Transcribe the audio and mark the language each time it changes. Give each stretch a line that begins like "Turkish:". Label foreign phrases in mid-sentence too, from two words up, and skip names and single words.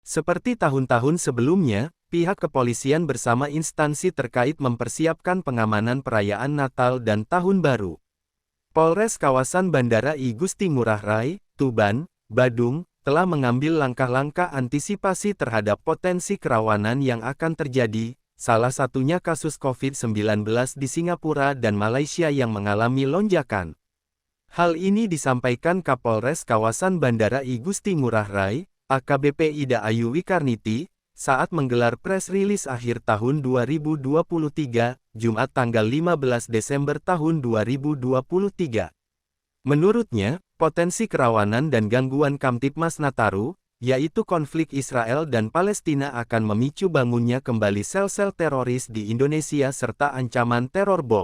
Indonesian: Seperti tahun-tahun sebelumnya, pihak kepolisian bersama instansi terkait mempersiapkan pengamanan perayaan Natal dan Tahun Baru. Polres kawasan Bandara I Gusti Ngurah Rai, Tuban, Badung, telah mengambil langkah-langkah antisipasi terhadap potensi kerawanan yang akan terjadi, salah satunya kasus COVID-19 di Singapura dan Malaysia yang mengalami lonjakan. Hal ini disampaikan Kapolres kawasan Bandara I Gusti Ngurah Rai, AKBP Ida Ayu Wikarniti, saat menggelar
English: press release
Indonesian: akhir tahun 2023, Jumat tanggal 15 Desember tahun 2023. Menurutnya, potensi kerawanan dan gangguan Kamtipmas Nataru, yaitu konflik Israel dan Palestina akan memicu bangunnya kembali sel-sel teroris di Indonesia serta ancaman teror bom.